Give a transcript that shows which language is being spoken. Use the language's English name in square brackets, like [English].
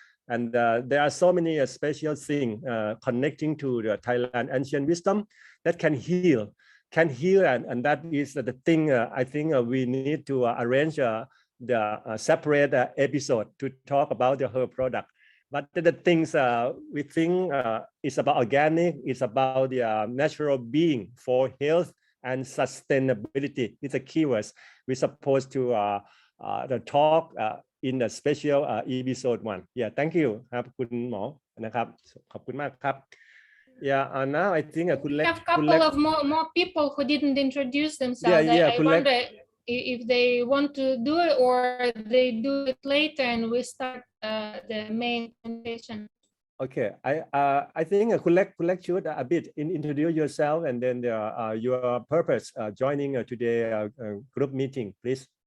[English] And there are so many special things connecting to the Thailand ancient wisdom that can heal, and that is the thing I think we need to arrange the separate episode to talk about her product. But the things we think is about organic, it's about the natural being for health and sustainability. It's a keywords we're supposed to talk in the special episode 1. Yeah, thank you [Thai] ครับคุณหมอนะครับขอบคุณมากครับ [English] Yeah, now I think We have a couple of more people who didn't introduce themselves. Yeah, I wonder if they want to do it or they do it later and we start the main presentation. Okay, I thinkคุณเล็ก should a bit introduce yourself and then your purpose joining today group meeting, please.